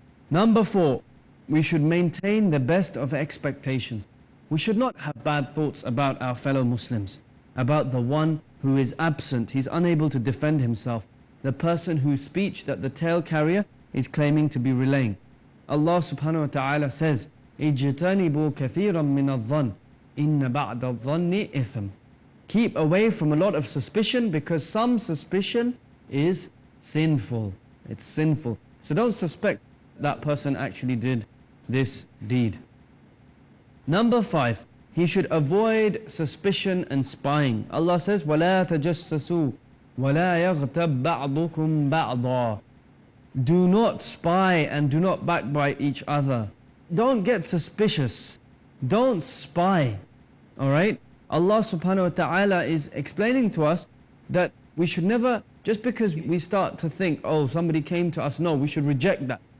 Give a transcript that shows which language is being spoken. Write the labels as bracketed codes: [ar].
[en] Number 4, we should maintain the best of expectations. We should not have bad thoughts about our fellow Muslims, about the one who is absent, he's unable to defend himself, the person whose speech that the tale carrier is claiming to be relaying. Allah subhanahu wa ta'ala says, [ar] اجتنبوا كثيرا من الظن إن بعد الظن إثم. [en] Keep away from a lot of suspicion, because some suspicion is sinful. It's sinful. So don't suspect that person actually did this deed. Number 5, he should avoid suspicion and spying. Allah says, [ar] وَلَا تَجَسَّسُوا وَلَا يَغْتَبْ بَعْضُكُمْ بَعْضًا. [en] Do not spy and do not backbite each other. Don't get suspicious. Don't spy. Alright? Allah subhanahu wa ta'ala is explaining to us that we should never, just because we start to think, oh, somebody came to us, no, we should reject that.